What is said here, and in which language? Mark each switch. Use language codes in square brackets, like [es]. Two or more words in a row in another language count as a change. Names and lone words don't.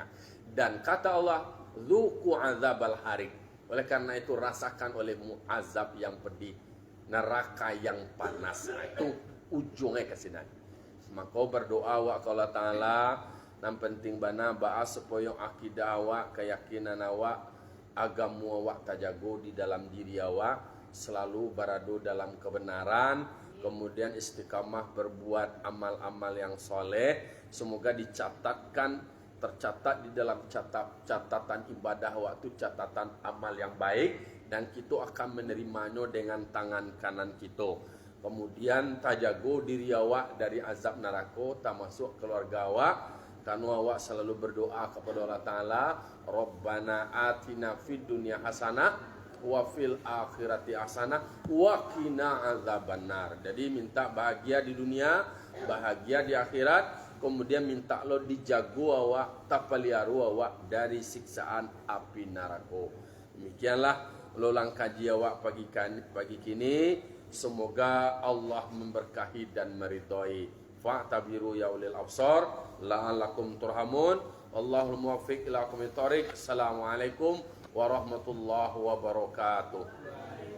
[id] Dan kata Allah, [ar] ذوقوا عذاب الحريق, [id] oleh karena itu rasakan olehmu azab yang pedih, neraka yang panas. Nah, itu ujungnya ke sini. [min] Maka berdoa wa Allah Ta'ala, yang penting bana bahas supaya akidah awak, keyakinan awak, agamu awak tajago di dalam diri awak, [id] selalu berada dalam kebenaran, kemudian istiqamah berbuat amal-amal yang soleh. Semoga tercatat di dalam catatan ibadah waktu, catatan amal yang baik, dan kita akan menerimanya dengan tangan kanan kita. [min] Kemudian tajago diri awak dari azab neraka, termasuk keluarga awak, karena awak selalu berdoa kepada Allah Ta'ala, [ar] ربنا آتنا في الدنيا حسنة وفي الآخرة حسنة وقنا عذاب النار. [min] Jadi minta bahagia di dunia, bahagia di akhirat, kemudian minta lo dijago awak, tapaliaru awak dari siksaan api neraka. Demikianlah lolang kaji awak pagi kini. [id] Semoga Allah memberkahi dan meridhai. [ar] فاعتبروا يا أولي الأبصار لعلكم ترحمون. الله الموفق إلى أقوم الطريق. السلام عليكم ورحمة الله وبركاته.